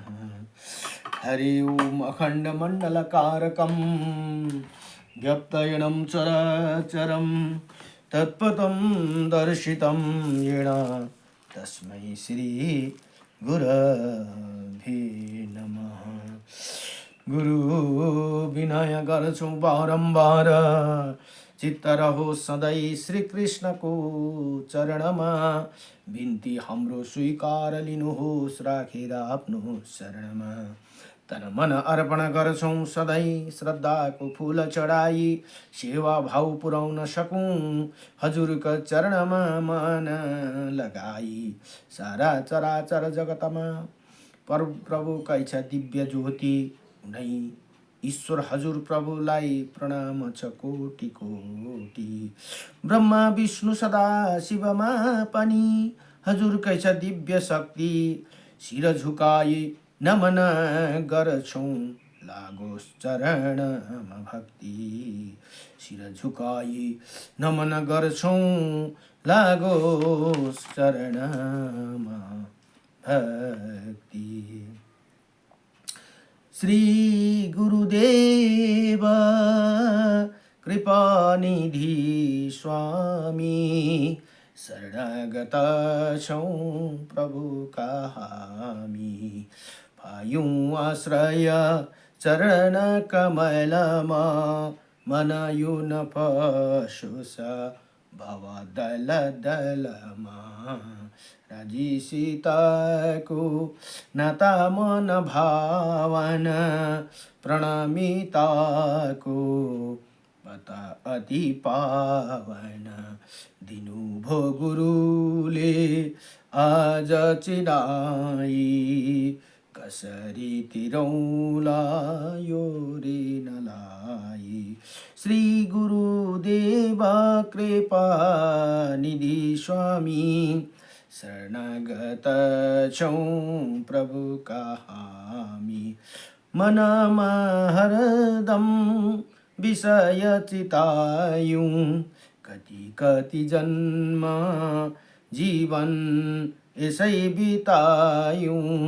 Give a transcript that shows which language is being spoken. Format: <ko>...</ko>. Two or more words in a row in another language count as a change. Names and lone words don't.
<sa>हरि ओम अखंडमंडलकारकं व्यक्तयनं चराचरं तत्पदं दर्शितं येन तस्मै श्री गुरवे नमः।</sa> <ne>गुरु विनय गर्छौं बारम्बार, चित्त रहो सधैँ श्री कृष्णको चरणमा। बिन्ती हाम्रो स्वीकार लिनुहोस्, राखेर आफ्नो शरणमा। तन मन अर्पण गर्छौं सधैँ श्रद्धाको फूल चढाई, सेवा भाव पुर्याउन सकूं हजुरका चरणमा मन लगाई। सारा चराचर जगतमा प्रभुका इच्छा दिव्य ज्योति नै ईश्वर हजुर प्रभुलाई प्रणाम छ कोटि कोटि। ब्रह्मा विष्णु सदा शिवमा पनि हजुरकै छ दिव्य शक्ति। शिर झुकाई नमन गर्छौं लागोस् चरणमा भक्ति। शिर झुकाई नमन गर्छौं लागोस् चरणमा भक्ति। श्री गुरुदेव कृपानिधि स्वामी, शरणागत छौं प्रभुका हामी। पायौं आश्रय चरण कमलमा, मन यो न पशोस् भव दल दलमा। राजी सीताको नाता मन भावना, प्रणमिताको पता अति पावन। दिनुभो गुरुले आज चिनाई, कसरी तिरौला यो ऋणलाई। श्री गुरुदेव कृपा निधि स्वामी, शरणागत छौं प्रभुका हामी। मनमा हरदम विषय चितायौं, कति कति जन्म जीवन यसै बितायौं।</ne>